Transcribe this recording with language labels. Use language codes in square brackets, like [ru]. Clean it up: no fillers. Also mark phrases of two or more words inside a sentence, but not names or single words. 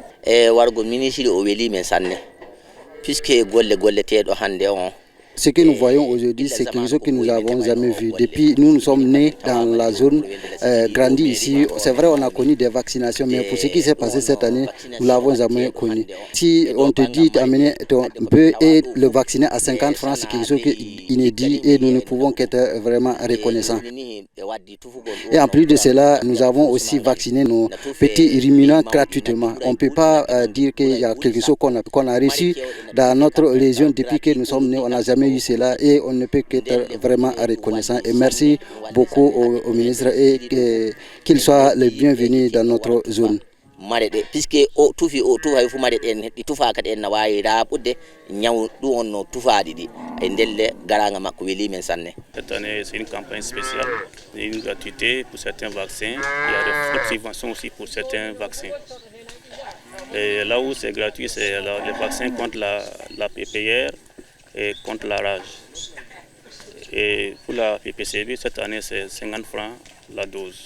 [ff] wargo ministre o weli men sanne puisque golle tedo hande on. [fr] Ce que nous voyons aujourd'hui, c'est quelque chose que nous n'avons jamais vu. Depuis, nous sommes nés dans la zone, grandis ici. C'est vrai, on a connu des vaccinations, mais pour ce qui s'est passé cette année, nous ne l'avons jamais connu. Si on te dit d'amener ton bœuf et le vacciner à 50 francs, c'est quelque chose d'inédit et nous ne pouvons qu'être vraiment reconnaissants. Et en plus de cela, nous avons aussi vacciné nos petits ruminants gratuitement. On ne peut pas dire qu'il y a quelque chose qu'on a reçu dans notre région depuis que nous sommes nés. On n'a jamais eu cela et on ne peut qu'être vraiment reconnaissant. Et merci beaucoup au ministre et qu'il soit le bienvenu dans notre zone. [ff] Puisque tufi o tufa fu mare den di tufa ka den na wayi rabude nyaw du onno tufa didi e ndelle garanga makko weli men sanne. [fr] Cette année c'est une campagne spéciale, une gratuité pour certains vaccins, il y a des fortes subventions aussi pour certains vaccins. Et là où c'est gratuit, c'est les vaccins contre la PPR et contre la rage. Et pour la PPCB, cette année c'est 50 francs la dose.